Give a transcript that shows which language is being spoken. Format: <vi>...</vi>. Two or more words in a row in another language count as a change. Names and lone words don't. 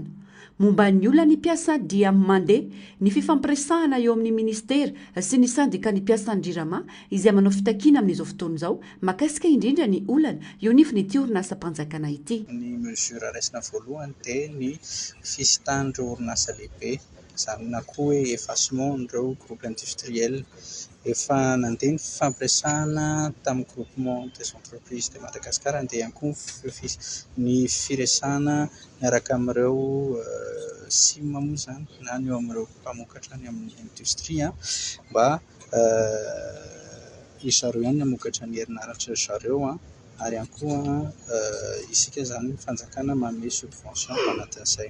<mg>Momba ny olona ny mpiasa dia mandeha ny fifampiresahana eo amin'ny ministera sy ny sandika ny mpiasan'ny JIRAMA izay manao fitakiana amin'izao fotoana izao makasika indrindra ny olana eo nifiny orinasa mpanjakana ity. Ny mesura raisina voalohany dia ny fisitahan'ireo orinasa lehibe izany na koa hoe effacement n'ireo</mg> <fr>groupe industriel</fr> <mg>efa nandeha ny fifampiresahana tamin'ny groupement des entreprises de Madagascar dia ihany koa ny firesahana miaraka amin'ireo SIM moa zany na ny eo amin'ireo mpamokatra ny amin'ny industrie mba zareo ihany namokatra ny herinaratra zareo ary ihany koa isika zany fanjakana manome subvention anatin'izay.</mg>